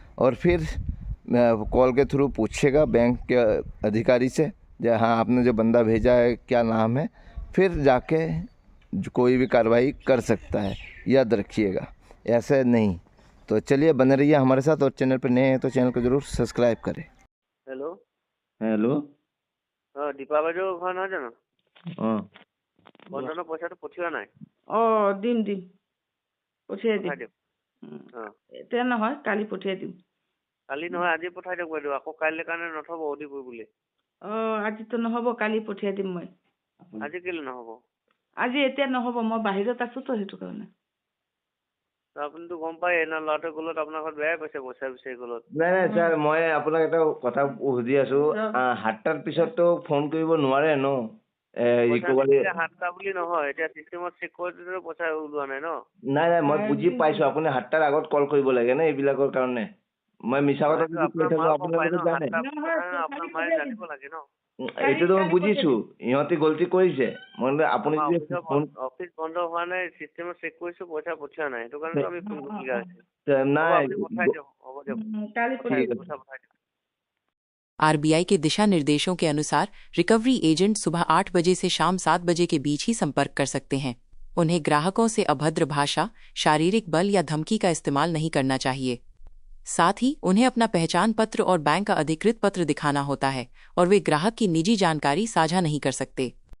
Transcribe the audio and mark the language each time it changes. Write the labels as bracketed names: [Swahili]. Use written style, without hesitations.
[Hindi] और फिर कॉल के थ्रू पूछेगा बैंक के अधिकारी से, हाँ आपने जो बंदा भेजा है क्या नाम है, फिर जाके कोई भी कार्रवाई कर सकता है, याद रखिएगा। ऐसे नहीं तो चलिए, बने रहिए हमारे साथ, और चैनल पर नए हैं तो चैनल को ज़रूर सब्सक्राइब करें। Hello hello. हाँ [Assamese] दीपा বাইদেউ ঘৰ নহয় জানো? অঁ বন্ধনৰ পইচাটো পঠিওৱা নাই? দিম পঠিয়াই দিম। পঠাই দিয়ক। অঁ এতিয়া নহয়, কালি পঠিয়াই দিম। কালি নহয় আজি পঠাই দিয়ক বাইদেউ, আকৌ কাইলৈ কাৰণে নথব অধিপুৰ বুলি। আজিতো নহ'ব, কালি পঠিয়াই দিম মই। আজি কেলৈ নহ'ব? আজি এতিয়া নহ'ব, মই বাহিৰত আছোতো, সেইটো কাৰণে। আপুনিতো গম পায় না, ল'ৰাটোৱে গ'লত আপোনাৰ ঘৰত বেয়াই পাইছে, পইচা বিচাৰি গ'লত। নাই নাই ছাৰ, মই আপোনাক এটা কথা সুধি আছোঁ, 7টাৰ পিছততো ফোন কৰিব নোৱাৰে ন? ৰিকভাৰী 7টা বুলি নহয়, এতিয়া চিষ্টেমত চেক কৰোঁতেতো পইচা ওলোৱা নাই ন? নাই নাই, মই বুজি পাইছোঁ, আপুনি 7টাৰ আগত কল কৰিব লাগে ন এইবিলাকৰ কাৰণে। মই মিছা কথা যদি কৈ থাকোঁ আপোনালোকে জানে। আপোনাৰ মায়ে জানিব লাগে ন? এইটোতো মই বুজিছোঁ, ইহঁতে গলতি কৰিছে। মই আপুনি যদি অফিচ বন্ধ হোৱা নাই, চিষ্টেমত চেক কৰিছোঁ, পইচা পঠিওৱা নাই, সেইটো কাৰণে আমি ফোন কৰিবলগীয়া হৈছে। নাই পঠাই দিয়ক, হ'ব দিয়ক, কালি পঠাই পঠিয়াই দিম। দিয়ক। [Hindi] आरबीआई के दिशा निर्देशों के अनुसार रिकवरी एजेंट सुबह 8 बजे से शाम 7 बजे के बीच ही संपर्क कर सकते हैं। उन्हें ग्राहकों से अभद्र भाषा, शारीरिक बल या धमकी का इस्तेमाल नहीं करना चाहिए। साथ ही उन्हें अपना पहचान पत्र और बैंक का अधिकृत पत्र दिखाना होता है और वे ग्राहक की निजी जानकारी साझा नहीं कर सकते।